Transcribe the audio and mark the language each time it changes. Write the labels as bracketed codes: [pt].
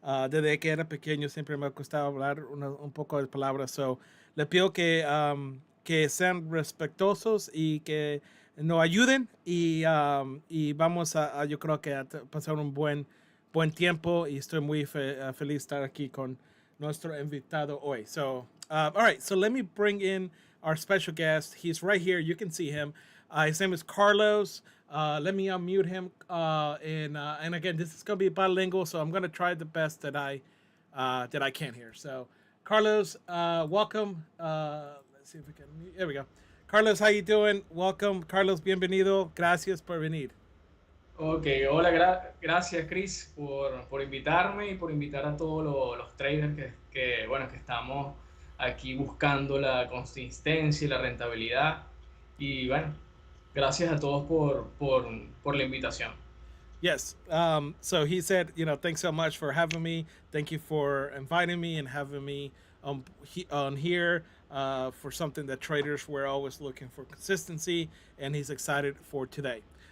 [es] Desde que era pequeño siempre me ha costado hablar un poco de palabras. So, le pido que sean respetuosos y que nos ayuden y vamos yo creo que a pasar un buen tiempo y estoy muy feliz de estar aquí con nuestro invitado hoy. [en] So, all right, so let me bring in our special guest. He's right here. You can see him. His name is Carlos. Let me unmute him. And again, this is going to be bilingual, so I'm going to try the best that I can here. So, Carlos, welcome. Let's see if we can. There we go. Carlos, how you doing? Welcome, Carlos. [es] Bienvenido. Gracias por venir. Ok, hola, gracias Chris por invitarme y por invitar a todos los traders bueno, que estamos aquí buscando la consistencia y la rentabilidad. Y bueno, gracias a todos por la invitación. [en] Yes. So he said, thanks so much for having me. Thank you for inviting me and having me on here for something that traders were always looking for consistency, and he's excited for today.